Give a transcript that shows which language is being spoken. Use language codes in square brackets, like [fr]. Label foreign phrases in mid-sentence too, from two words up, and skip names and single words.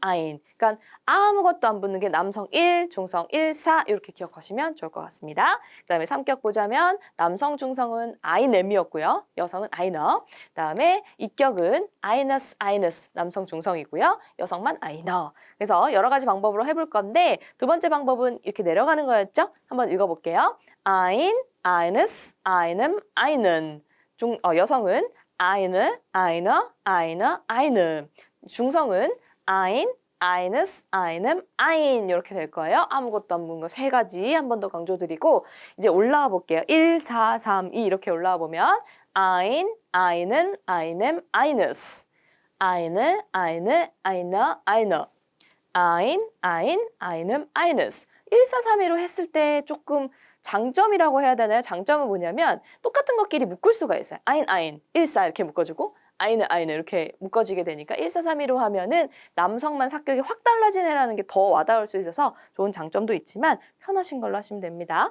[ko] 그러니까 아무것도 안 붙는 게 남성 1, 중성 1, 4 이렇게 기억하시면 좋을 것 같습니다. 그다음에 3격 보자면 남성 중성은 einem이었고요. 여성은 einer. 그다음에 이격은 eines 남성 중성이고요. 여성만 einer. 그래서 여러 가지 방법으로 해볼 건데 두 번째 방법은 이렇게 내려가는 거였죠? 한번 읽어볼게요. [de] ein, eines, einem, einen. 여성은 eine, einer, einer, eine. [ko] 중성은 [de] ein, eines, einem, ein [ko] 이렇게 될 거예요. 아무것도 안 묻는 거 3가지 한 번 더 강조드리고 이제 올라와 볼게요. 1, 4, 3, 2 이렇게 올라와 보면 [de] ein, einen, einem, eines. eine, einer, einer. ein, einem, eines. [ko] 1, 4, 3, 2로 했을 때 조금 장점이라고 해야 되나요? 장점은 뭐냐면 똑같은 것끼리 묶을 수가 있어요. ein, 1, 4 이렇게 묶어주고 eine 이렇게 묶어지게 되니까 1, 4, 3, 2로 하면은 남성만 삭격이 확 달라지네라는 게 더 와닿을 수 있어서 좋은 장점도 있지만 편하신 걸로 하시면 됩니다.